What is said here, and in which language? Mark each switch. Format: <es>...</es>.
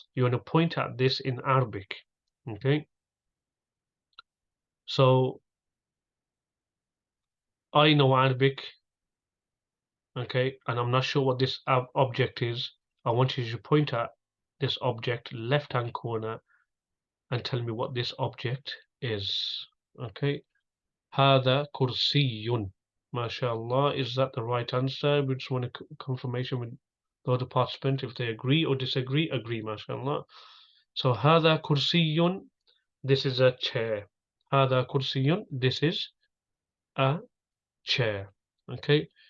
<en>You want to point at this in Arabic. Okay, so I know Arabic. Okay, and I'm not sure what this object is. I want you to point at this object, left hand corner, and tell me what this object is.</en> <ar>Okay, هذا كرسي.</ar> <en>MashaAllah, is that the right answer? We just want a confirmation with the other participant if they agree or disagree. Agree, MashaAllah. So</en> <ar>هذا كرسي,</ar> <en>this is a chair.</en> <ar>هذا كرسي,</ar> <en>this is a chair. Okay.</en>